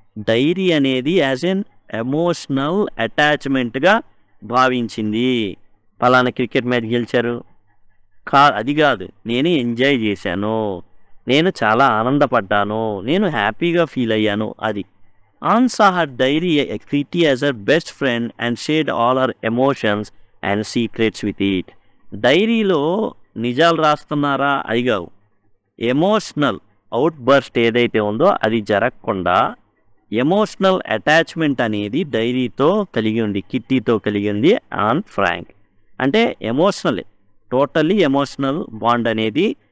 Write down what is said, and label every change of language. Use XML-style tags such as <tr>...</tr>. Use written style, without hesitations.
<te>Dairy అనేది</te> <en>as an emotional అటాచ్మెంట్గా</en> <te>భావించింది. పలానా క్రికెట్ మ్యాచ్ గెలిచారు, అది కాదు, నేను ఎంజాయ్ చేశాను, నేను చాలా ఆనందపడ్డాను, నేను హ్యాపీగా ఫీల్ అయ్యాను, అది.</te> <en>Ann saw her diary Kriti as her best friend and shared all her emotions and secrets with it.</en> <te>డైరీలో నిజాలు రాస్తున్నారా అది కావు, ఎమోషనల్ అవుట్ బర్స్ట్ ఏదైతే ఉందో అది జరగకుండా ఎమోషనల్ అటాచ్మెంట్ అనేది డైరీతో కలిగి ఉంది, కిట్టీతో కలిగి ఉంది ఆన్ ఫ్రాంక్. అంటే ఎమోషనల్, టోటల్లీ ఎమోషనల్ బాండ్ అనేది</te>